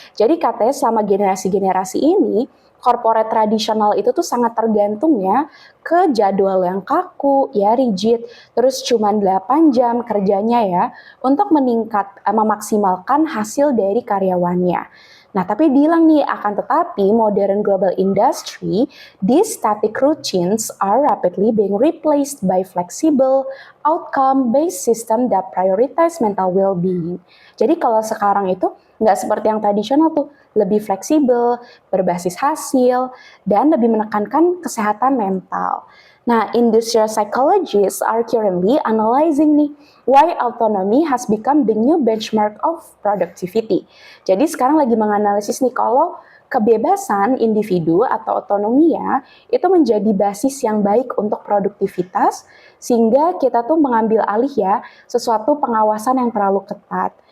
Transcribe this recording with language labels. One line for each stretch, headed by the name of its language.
Indonesian: Jadi katanya selama generasi-generasi ini, corporate tradisional itu tuh sangat tergantung ya ke jadwal yang kaku, ya rigid, terus cuma 8 jam kerjanya ya untuk memaksimalkan hasil dari karyawannya. Nah, tapi bilang nih akan tetapi
English: modern global industry, these static routines are rapidly being replaced by flexible, outcome-based system that prioritize mental well-being.
Indonesian: Jadi kalau sekarang itu nggak seperti yang tradisional tuh, lebih fleksibel, berbasis hasil, dan lebih menekankan kesehatan mental.
English: Nah, industrial psychologists are currently analyzing nih why autonomy has become the new benchmark of productivity.
Indonesian: Jadi sekarang lagi menganalisis nih kalau kebebasan individu atau otonomi ya, itu menjadi basis yang baik untuk produktivitas, sehingga kita tuh mengambil alih ya sesuatu pengawasan yang terlalu ketat.